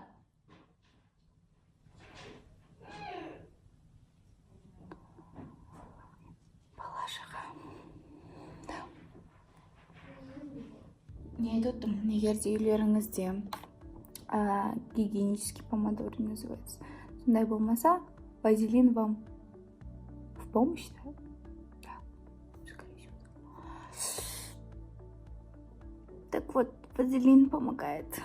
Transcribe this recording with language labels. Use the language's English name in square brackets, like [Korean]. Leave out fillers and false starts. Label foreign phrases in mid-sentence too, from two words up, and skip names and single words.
[Kazakh] Бала шаға. Не айтып отырмын? Егерде үйлеріңізде [Russian] гигиенический помада называется. [Kazakh] Сондай болмаса, [Russian] вазелин вам в помощь, да? Да, скорее всего. Так вот, вазелин помогает.